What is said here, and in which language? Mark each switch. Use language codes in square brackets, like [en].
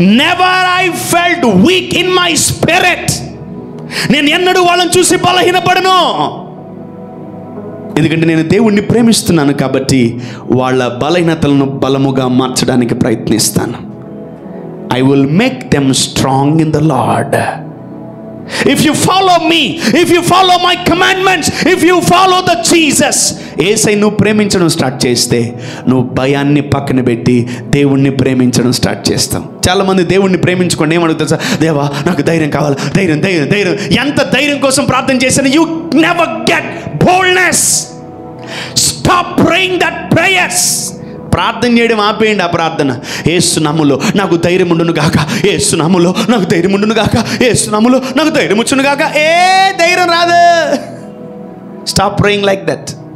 [en] Never I felt weak in my spirit. [te] నేను ఎన్నడూ వాళ్ళని చూసి బలహీనపడను. ఎందుకంటే నేను దేవుణ్ణి ప్రేమిస్తున్నాను కాబట్టి వాళ్ళ బలహీనతలను బలముగా మార్చడానికి ప్రయత్నిస్తాను. [en] I will make them strong in the Lord. If you follow me, if you follow my commandments, if you follow the Jesus, [te] యేసయ్యను నువ్వు ప్రేమించడం స్టార్ట్ చేస్తే నువ్వు భయాన్ని పక్కన పెట్టి దేవుణ్ణి ప్రేమించడం స్టార్ట్ చేస్తావు. చాలామంది దేవుణ్ణి ప్రేమించుకోండి, ఏమడుగుతారు సార్, దేవా నాకు ధైర్యం కావాలి, ధైర్యం ధైర్యం ధైర్యం. ఎంత ధైర్యం కోసం ప్రార్థన చేశాను, [en] You never get boldness. Stop praying that prayers. [te] ప్రార్థన చేయడం ఆపేయండి. ఆ ప్రార్థన, యేసు నామములో నాకు ధైర్యం ఉండును గాక, యేసు నామములో నాకు ధైర్యం ఉండును గాక, యేసు నామములో నాకు ధైర్యం వచ్చును గాక. ధైర్యం రాదు. [en] Stop praying like that.